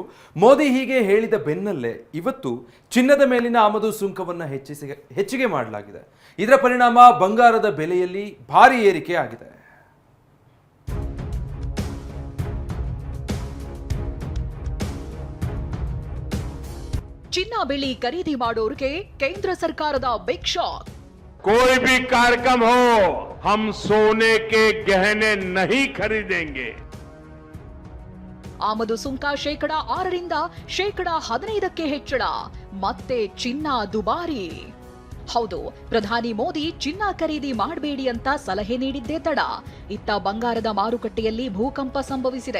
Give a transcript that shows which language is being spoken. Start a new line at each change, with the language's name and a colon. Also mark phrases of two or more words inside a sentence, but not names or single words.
Kannada: ಮೋದಿ ಹೀಗೆ ಹೇಳಿದ ಬೆನ್ನಲ್ಲೇ ಇವತ್ತು ಚಿನ್ನದ ಮೇಲಿನ ಆಮದು ಸುಂಕವನ್ನು ಹೆಚ್ಚಿಗೆ ಮಾಡಲಾಗಿದೆ. ಇದರ ಪರಿಣಾಮ ಬಂಗಾರದ ಬೆಲೆಯಲ್ಲಿ ಭಾರಿ ಏರಿಕೆ ಆಗಿದೆ. ಚಿನ್ನ ಬೆಳ್ಳಿ ಖರೀದಿ ಮಾಡೋರಿಗೆ ಕೇಂದ್ರ ಸರ್ಕಾರದ
English: big shock.
Hindi: कोई भी कार्यक्रम हो, हम सोने के गहने नहीं खरीदेंगे.
Kannada: ಆಮದು ಸುಂಕ 6% 15% ಹೆಚ್ಚಳ. ಮತ್ತೆ ಚಿನ್ನ ದುಬಾರಿ. ಹೌದು, ಪ್ರಧಾನಿ ಮೋದಿ ಚಿನ್ನ ಖರೀದಿ ಮಾಡಬೇಡಿ ಅಂತ ಸಲಹೆ ನೀಡಿದ್ದೇ ತಡ. ಇತ್ತ ಬಂಗಾರದ ಮಾರುಕಟ್ಟೆಯಲ್ಲಿ ಭೂಕಂಪ ಸಂಭವಿಸಿದೆ.